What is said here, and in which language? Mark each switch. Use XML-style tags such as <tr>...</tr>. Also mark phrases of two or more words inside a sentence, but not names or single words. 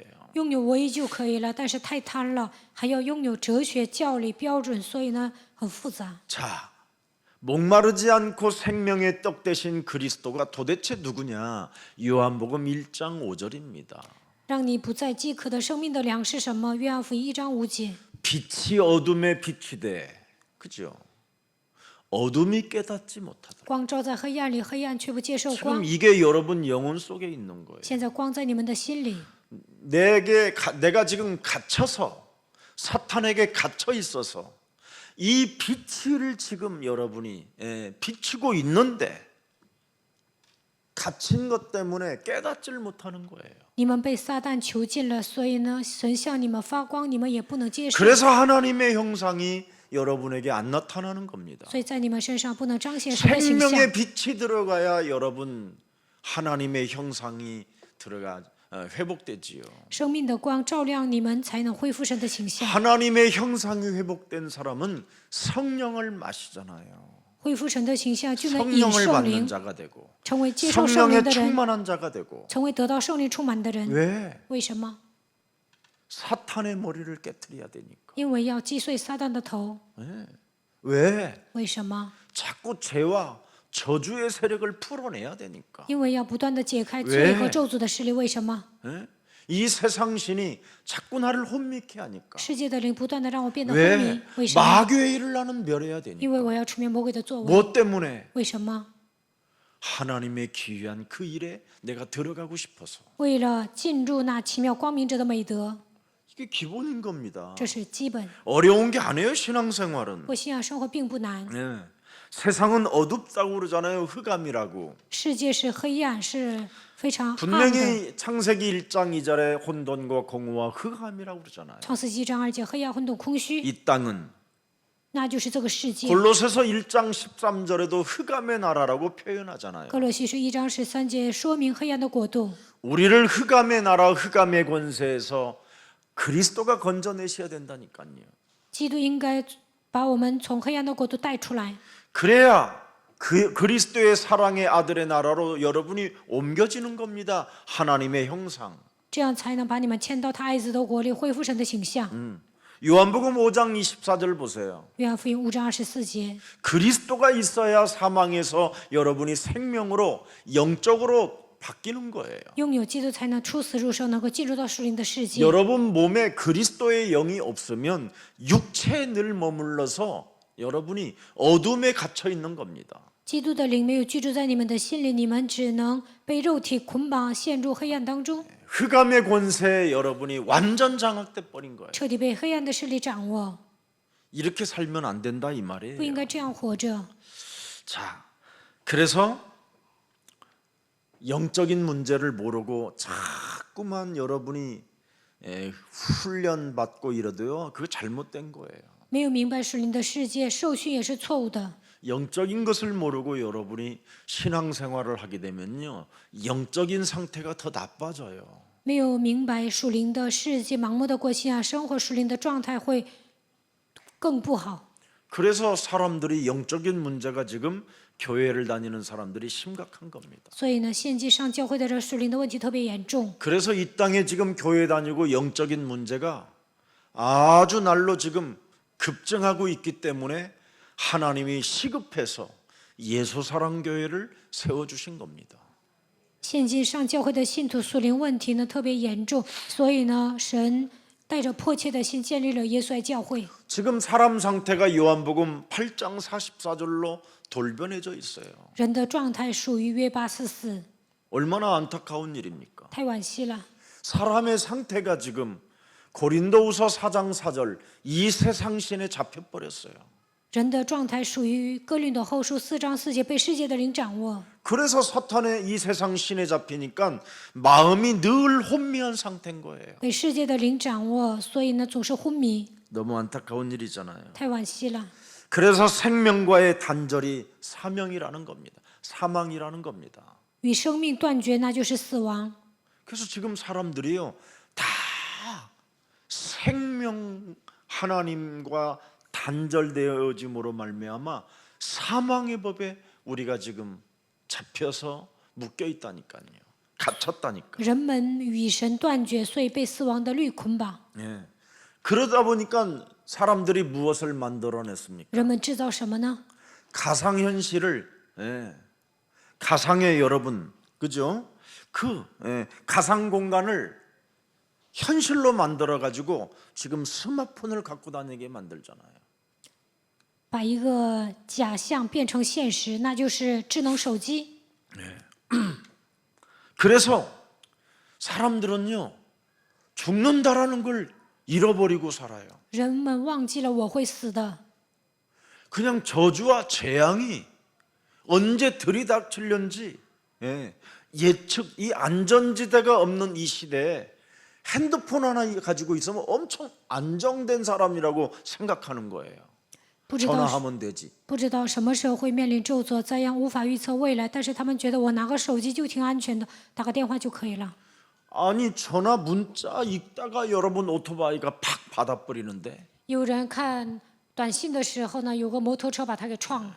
<zh>拥有唯一就可以了，但是太贪了，还要拥有哲学、教理、标准，所以呢很复杂。</zh> <ko>자, 목마르지 않고 생명의 떡 대신 그리스도가 도대체 누구냐? 요한복음 1장 5절입니다.</ko> <zh>让你不再饥渴的生命的粮是什么？约翰福音1章5节。</zh> <ko>빛이 어둠에 빛이 돼. 그죠? 어둠이 깨닫지 못하더라.</ko> <zh>光照在黑暗里，黑暗却不接受光</zh> <ko>지금 。 이게 여러분 영혼 속에 있는 거예요.</ko> <zh>现在光在你们的心里，</zh> <ko>내가 지금 갇혀서 사탄에게 갇혀 있어서 이 빛을 지금 여러분이 비추고 있는데 갇힌 것 때문에 깨닫지를 못하는 거예요.</ko> <zh>你们被撒旦囚禁了，所以呢，神向你们发光，你们也不能接受，</zh> <ko>그래서 하나님의 형상이 여러분에게 안 나타나는 겁니다.</ko> <zh>所以在你们身上不能彰显神的形象。</zh> <ko>생명의 빛이 들어가야 여러분 하나님의 형상이 회복되지요.</ko> <zh>生命的光照亮你们，才能恢复神的形象。</zh> <ko>하나님의 형상이 회복된 사람은 성령을 마시잖아요.</ko> <zh>恢复神的形象，就能饮</zh> <ko>성령을</ko> <zh>圣</zh> <ko>받는</ko> <zh>灵，</zh> <ko>자가 되고</ko> <zh>成为接受圣灵</zh> <ko>성령에</ko> <zh>的人，</zh> <ko>충만한 자가 되고</ko> <zh>成为得到圣灵充满的人。</zh> <ko>왜?</ko> <zh>为什么？</zh> <ko>사탄의 머리를 깨트려야 되니까.</ko> <zh>因为要击碎撒旦的头。</zh> <ko>왜?</ko> <zh>为什么？</zh> <ko>자꾸 죄와 저주의 세력을 풀어내야 되니까.</ko> <zh>因为要不断的解开罪和</zh> <ko>왜</ko> <zh>咒诅的势力。为什么？</zh> <ko>이 세상 신이 자꾸 나를 혼미케 하니까.</ko> <zh>世界的灵不断的让我变得昏</zh> <ko>왜?</ko> <zh>迷。为什么？</zh> <ko>마귀의 일을 나는 멸해야</ko> <zh>因</zh> <ko>되니까.</ko> <zh>为我要除灭魔鬼的作为。</zh> <ko>뭐 때문에?</ko> <zh>为什么？</zh> <ko>하나님의 기이한 그 일에 내가 들어가고 싶어서.</ko> <zh>为了进入那奇妙光明者的美德，</zh> <ko>이게 기본인 겁니다.</ko> <zh>这是基本。</zh> <ko>어려운 게 아니에요, 신앙생활은.</ko> <zh>过信仰生活并不难，</zh> <ko>네. 세상은 어둡다고 그러잖아요. 흑암이라고.</ko> <zh>世界是黑暗，是非常暗的。</zh> <ko>분명히 창세기 1장 2절에 혼돈과 공허와 흑암이라고 그러잖아요.</ko> <zh>创世纪章2节，黑暗、混沌、空虚，</zh> <ko>이 땅은</ko> <zh>那就是这个世界。</zh> <ko>골로새서 1장 13절에도 흑암의 나라라고 표현하잖아요.</ko> <zh>哥罗西书1章13节说明黑暗的国度，</zh> <ko>우리를 흑암의 나라, 흑암의 권세에서 그리스도가 건져내셔야 된다니까요.</ko> <zh>基督应该把我们从黑暗的国度带出来，</zh> <ko>그래야 그 그리스도의 사랑의 아들의 나라로 여러분이 옮겨지는 겁니다. 하나님의 형상.</ko> <zh>这样才能把你们迁到他爱子的国里，恢复神的形象。</zh> <ko>요한복음 5장 24절 보세요.</ko> <zh>约翰福音5章24节，</zh> <ko>그리스도가 있어야 사망에서 여러분이 생명으로 영적으로 바뀌는 거예요.</ko> <zh>拥有基督才能出死入生，能够进入到属灵的世界。</zh> <ko>여러분 몸에 그리스도의 영이 없으면 육체에 늘 머물러서 여러분이 어둠에 갇혀 있는 겁니다.</ko> <zh>基督的灵没有居住在你们的心里，你们只能被肉体捆绑，陷入黑暗当中，</zh> <ko>흑암의 권세에 여러분이 완전 장악돼 버린 거예요.</ko> <zh>彻底被黑暗的势力掌握。</zh> <ko>이렇게 살면 안 된다 이</ko> <zh>不应</zh> <ko>말이에요.</ko> <zh>该这样活着。</zh> <ko>자, 그래서 영적인 문제를 모르고 자꾸만 여러분이 훈련 받고 이러도요, 그거 잘못된 거예요.</ko> <zh>没有明白属灵的世界，受训也是错误的。</zh> <ko>영적인 것을 모르고 여러분이 신앙생활을 하게 되면요, 영적인 상태가 더 나빠져요.</ko> <zh>没有明白属灵的世界，盲目的过信仰生活，属灵的状态会更不好。</zh> <ko>그래서 사람들이 영적인 문제가 지금 교회를 다니는 사람들이 심각한 겁니다.</ko> <zh>所以呢，现今上教会的人属灵的问题特别严重。</zh> <ko>그래서 이 땅에 지금 교회 다니고 영적인 문제가 아주 날로 지금 급증하고 있기 때문에 하나님이 시급해서 예수사랑교회를 세워주신 겁니다.</ko> <zh>现今上教会的信徒属灵问题呢特别严重，所以呢，神带着迫切的心建立了耶稣爱教会。</zh> <ko>지금 사람 상태가 요한복음 8장 44절로 돌변해져 있어요.</ko> <zh>人的状态属于约844，</zh> <ko>얼마나 안타까운 일입니까?</ko> <zh>太惋惜了。</zh> <ko>사람의 상태가 지금 고린도후서 4장 4절 이 세상 신에 잡혀버렸어요.</ko> <zh>人的状态属于哥林多后书4章4节，被世界的灵掌握。</zh> <ko>그래서 사탄의 이 세상 신에 잡히니까 마음이 늘 혼미한 상태인 거예요.</ko> <zh>被世界的灵掌握，所以呢总是昏迷，</zh> <ko>너무 안타까운 일이잖아요.</ko> <zh>太惋惜了。</zh> <ko>그래서 생명과의 단절이 사명이라는 겁니다. 사망이라는 겁니다.</ko> <zh>与生命断绝，那就是死亡。</zh> <ko>그래서 지금 사람들이요, 다 생명 하나님과 단절되어짐으로 말미암아 사망의 법에 우리가 지금 잡혀서 묶여 있다니까요. 갇혔다니까.</ko> <zh>人们与神断绝，所以被死亡的律捆绑。</zh> <ko>예. 그러다 보니까 사람들이 무엇을 만들어냈습니까?</ko> <zh>人们制造什么呢？</zh> <ko>가상현실을, 가상의 여러분, 그죠? 가상 공간을 현실로 만들어 가지고 지금 스마트폰을 갖고 다니게 만들잖아요.</ko> <zh>把一个假象变成现实，那就是智能手机。</zh> <ko>그래서 사람들은요, 죽는다라는 걸 잃어버리고 살아요.</ko> <zh>人们忘记了我会死的，</zh> <ko>그냥 저주와 재앙이 언제 들이닥칠는지 예측, 이 안전지대가 없는 이 시대에 핸드폰 하나 가지고 있으면 엄청 안정된 사람이라고 생각하는 거예요.</ko> <zh>不知道</zh> <ko>전화하면 되지.</ko> <zh>不知道什么时候会面临咒诅，这样无法预测未来。但是他们觉得我拿个手机就挺安全的，打个电话就可以了。</zh> <ko>아니 전화 문자 읽다가 여러분 오토바이가 팍 받아버리는데</ko> <zh>有人看短信的时候呢，有个摩托车把他给撞了。</zh>